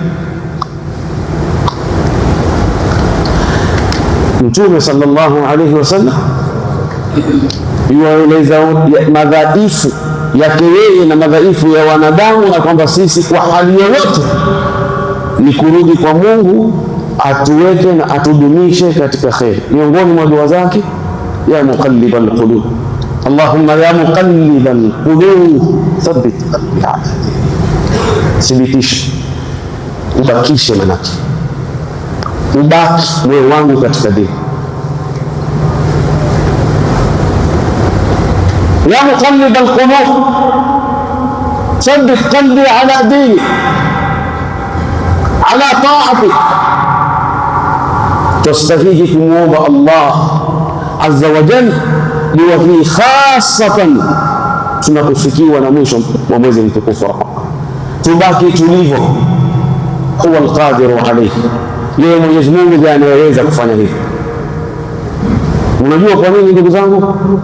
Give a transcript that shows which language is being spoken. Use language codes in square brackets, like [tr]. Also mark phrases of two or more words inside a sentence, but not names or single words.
[sw] Mtume [ar] صلى الله عليه وسلم [sw] yuwaeleza madhaifu yake yeye na madhaifu ya wanadamu, na kwamba sisi kwa hali yoyote ni kurudi kwa Mungu atuweke na atudumishe katika kheri. Miongoni mwa dua zake, [ar] يا مقلب القلوب اللهم يا مقلب القلوب ثبت قلبي على دينك. [sw] Thibitisha, ubakishe, manake ubaki moyo wangu katika dini. [ar] يا مقلب القلوب ثبت قلبي على دينك على طاعتك. [sw] Tustahiki kumwomba Allah [ar] عز وجل [sw] dua hii, khasatan tunapofikiwa na mwisho wa mwezi mtukufu wa Ramadhani. Tubaki tulivyo, [ar] هو القادر عليه. [sw] Yeye Mwenyezi Mungu ndiye anayeweza kufanya hivi. Unajua kwa nini ndugu zangu?